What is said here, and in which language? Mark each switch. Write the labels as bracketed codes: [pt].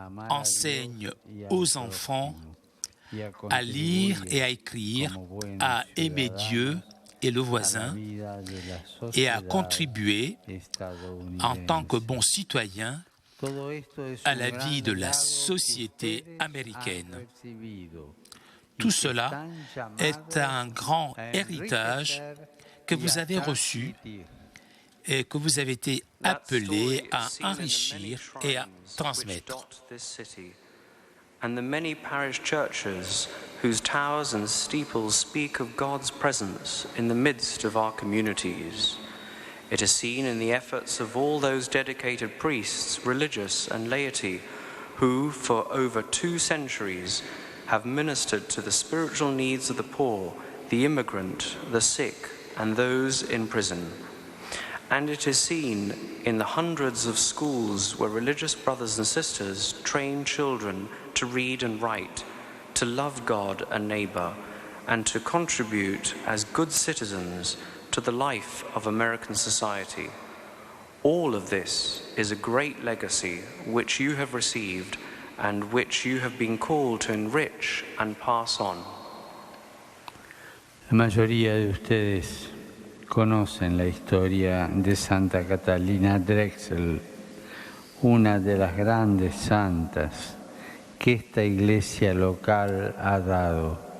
[fr] enseigne aux enfants à lire et à écrire, à aimer Dieu et le voisin et à contribuer en tant que bons citoyens à la vie de la société américaine. Tout cela est un grand héritage que vous avez reçu et que vous avez été appelés à enrichir et à transmettre. [en] And the many parish churches whose towers and steeples speak of God's presence in the midst of our communities. It is seen in the efforts of all those dedicated priests, religious and laity, who, for over 2 centuries, have ministered to the spiritual needs of the poor, the immigrant, the sick, and those in prison. And it is seen in the hundreds of schools where religious brothers and sisters train children to read and write, to love God and neighbor, and to contribute as good citizens to the life of American society. All of this is a great legacy which you have received and which you have been called to enrich and pass on. [es] La mayoría de ustedes conocen la historia de Santa Catalina Drexel, una de las grandes santas que esta iglesia local ha dado.